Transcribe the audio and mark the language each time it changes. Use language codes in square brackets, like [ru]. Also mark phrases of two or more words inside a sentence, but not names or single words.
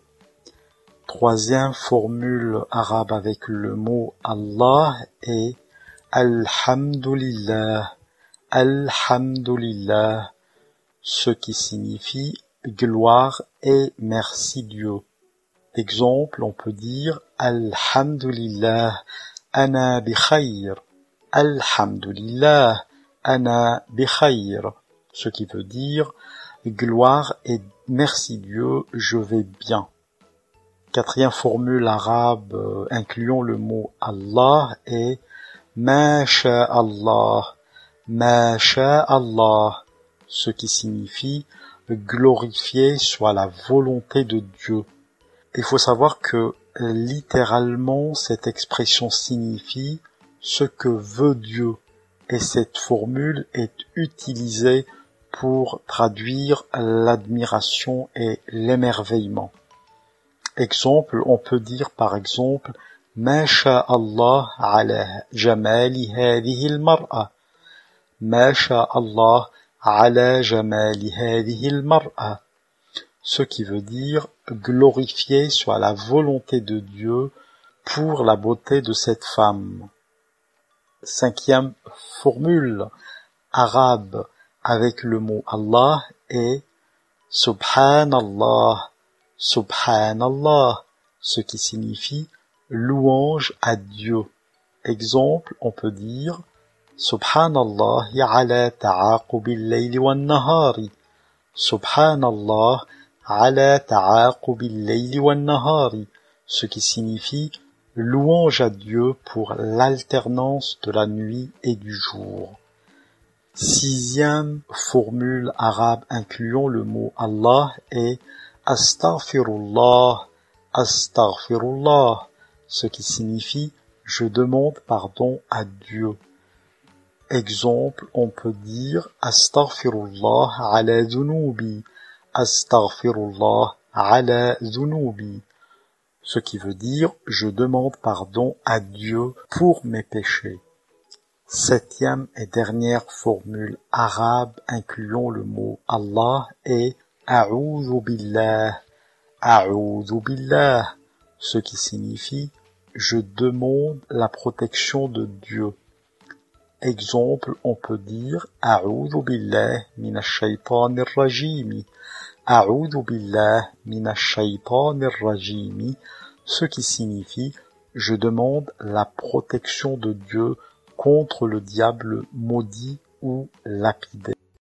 [fr] Troisième formule arabe avec le mot Allah est Alhamdulillah. Alhamdulillah, ce qui signifie gloire et merci Dieu. Exemple, on peut dire [ar] الحمد لله أنا بخير. الحمد لله أنا بخير, [fr] ce qui veut dire gloire et merci Dieu, je vais bien. Quatrième formule arabe incluant le mot Allah est [ar] ما شاء الله ما شاء الله, [fr] ce qui signifie glorifier soit la volonté de Dieu. Il faut savoir que littéralement cette expression signifie ce que veut Dieu et cette formule est utilisée pour traduire l'admiration et l'émerveillement. Exemple, on peut dire par exemple [ar] ما شاء الله على جمال هذه المرأة. ما شاء الله على جمال هذه المرأة. [fr] Ce qui veut dire glorifier soit la volonté de Dieu pour la beauté de cette femme. Cinquième formule arabe avec le mot Allah est Subhanallah, Subhanallah, ce qui signifie louange à Dieu. Exemple, on peut dire [ar] سبحان الله على تعاقب الليل والنهار. سبحان الله على تعاقب الليل والنهار, [fr] ce qui signifie louange à Dieu pour l'alternance de la nuit et du jour. Sixième formule arabe incluant le mot Allah est Astaghfirullah, Astaghfirullah, ce qui signifie je demande pardon à Dieu. Exemple, on peut dire [ar] أستغفر الله على ذنوبي أستغفر الله على ذنوبي, [fr] ce qui veut dire je demande pardon à Dieu pour mes péchés. Septième et dernière formule arabe incluant le mot Allah est [ar] أعوذ بالله أعوذ بالله, [fr] ce qui signifie je demande la protection de Dieu. Exemple, on peut dire [ar] أعوذ بالله من الشيطان الرجيم أعوذ بالله من الشيطان الرجيم, [fr] ce qui signifie je demande la protection de Dieu contre le diable maudit ou lapidé.